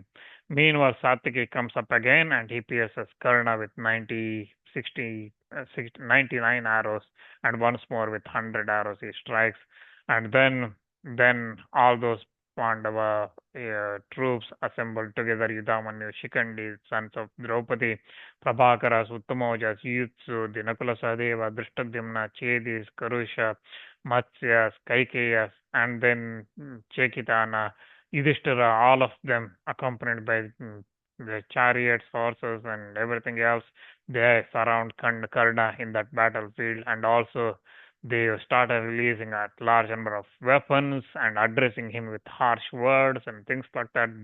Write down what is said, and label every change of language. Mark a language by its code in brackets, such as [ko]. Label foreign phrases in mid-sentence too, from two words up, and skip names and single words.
[en] Meanwhile, Satyaki comes up again, and he pierces Karna with 99 arrows, and once more with 100 arrows he strikes. And then all those Pandava troops assembled together: Yudamanyu, Shikandi, sons of Draupadi, Prabhakaras, Uttamaojas, Yuyutsu, the Nakula, Sahadeva, Dhristadhyumna, Chedis, Karusha, Matsyas, Kaikeyas, and then Chekitana, Yudhishthira, all of them accompanied by the chariots, horses, and everything else. They surround Karna in that battlefield, and also they started releasing a large number of weapons and addressing him with harsh words and things like that.